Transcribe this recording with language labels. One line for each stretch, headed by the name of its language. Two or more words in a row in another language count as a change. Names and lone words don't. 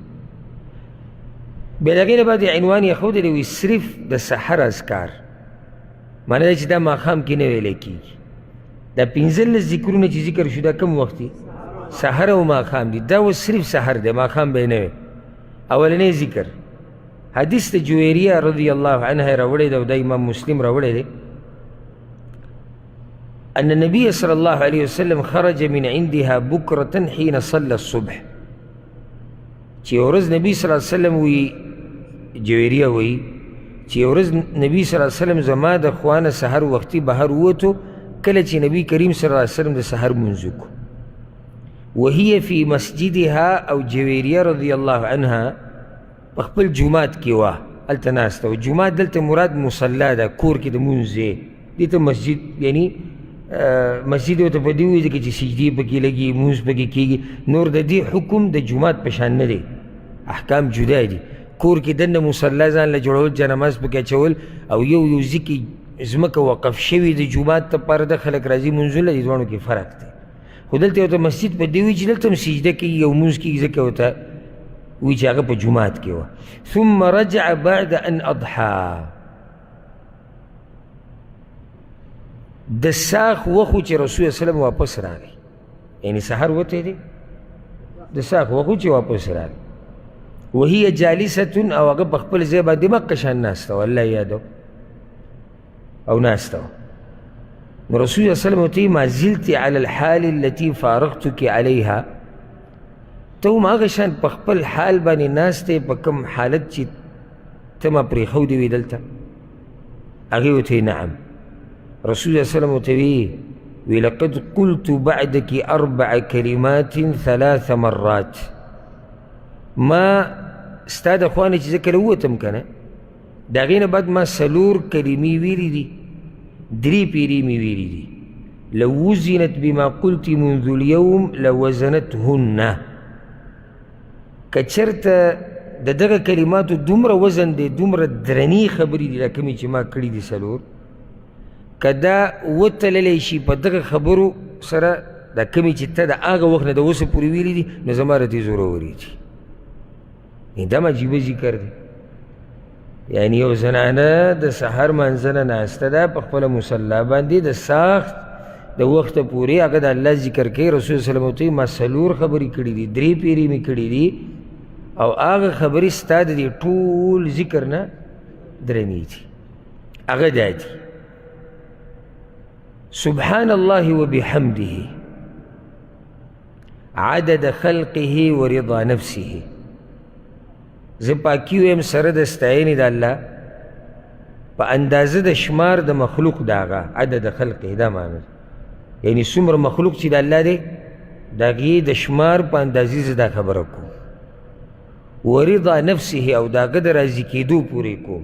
Pashto: بیا د هغې نه بعد عنوان یې ښودلی وي صرف د سحر اذکار، معنی دا چې دا ماښام کې نه ویلی کېږي. دا 15 ذکرونه چې ذکر شو دا کوم وخت دي؟ سحر او ماښام دي. دا اوس صرف سحر دی، ماښام به یې نه وی. اولنی ذکر حدیث د جویریه
Arabic: رضی الله عنها
Pashto: راوړی دی او دا امام مسلم راوړی دی.
Arabic: أن النبي صلى الله عليه وسلم خرج من عندها بكرة حين صلى الصبح.
Pashto: چې ورځ نبی
Arabic: صلی الله علیه وسلم
Pashto: وی جویریه وی چې ورځ نبی
Arabic: صلی الله علیه وسلم
Pashto: زما د خوانه سحر وختي بهر ووتو کله چې نبی کریم
Arabic: صلی الله علیه وسلم
Pashto: د سحر لمونځ وکړو.
Arabic: وهي في مسجدها
Pashto: او جویریه
Arabic: رضی الله عنها
Pashto: په خپل جومات کې وه، هلته ناسته وه. جومات دلته مراد مصلا ده، کور کې د لمونځ ځای دې ته مسجد یعنی مسجد ورته په دې وایي ځکه چې سجدې پکې لګي، لمونځ پکې کېږي. نور د دې حکم د جومات په شان نه دی، احکام جدا دي. کور کې دننه مصلا ځان له جوړول، جنماز پکې اچول او یو ځای کې ځمکه وقف شوي د جومات دپاره د خلک راځي لمونځونه، دې دواړو کې فرق دی. خو دلته ورته مسجد په دې وایي چې دلته هم سجده کېږي او لمونځ کېږي، ځکه ورته وایي چې هغه په جومات کې وه.
Arabic: ثم رجع بعد ان اضحى.
Pashto: د ساخ وخو چې رسول الله وسلم واپس راغی، یعنی سحر وتی دی، د ساخ وخو چې واپس راغی.
Arabic: وهي جالسة
Pashto: او هغه په خپل ځای باندې مکه شان ناسته وه، الله یادو او ناسته وه.
Arabic: نو رسول الله وسلم ورته ما زلت على الحال التي فارقتك عليها.
Pashto: ته هم هغه شان په خپل حال باندې ناستې په کوم حالت چې ته ما پرېښودې وې دلته؟ هغې ورته نعم.
Arabic: رسول الله صلی الله علیه وسلم وی لقد قلت بعدك 4 كلمات 3 مرات.
Pashto: ما ستا د خوانې چې زه کله ووتم که نه د هغې نه بعد ما 4 کلمې ویلي دي، 3 پیرې مې ویلي دي.
Arabic: لو وزنت بما قلت منذ اليوم لوزنتهن.
Pashto: که چېرته د دغه کلماتو دومره وزن دی، دومره درنې خبرې دي دا کومې چې ما کړي دي 4، که دا وتللی شي په دغه خبرو سره دا کومې چې ته د هغه وخت نه د اوسه پورې ویلي دي، نو زما رتې زورورې دي. دا عجیبه ذکر دی. یعنی یو زنانه د سحر منځنه ناسته ده په خپله مصلا باندې د ساخت د وخته پورې هغه د الله ذکر کوي. رسول
Arabic: صلی الله علیه وسلم
Pashto: ما 4 خبرې کړي دي، 3 پیرې مې کړي دي او هغه خبرې ستا د دې ټول ذکر نه درنې دي. هغه دا دي:
Arabic: سبحان الله وبحمده عدد خلقه ورضا نفسه.
Pashto: زه پاکي ویم سره د ستاینې د الله په اندازه د شمار د مخلوق د هغه.
Arabic: عدد خلقه
Pashto: دا معنی یعنی څومره مخلوق چې د الله دی د هغې د شمار په اندازې زه دا خبره کوم.
Arabic: ورضا نفسه
Pashto: او د هغه د راضي کېدو پورې کوم.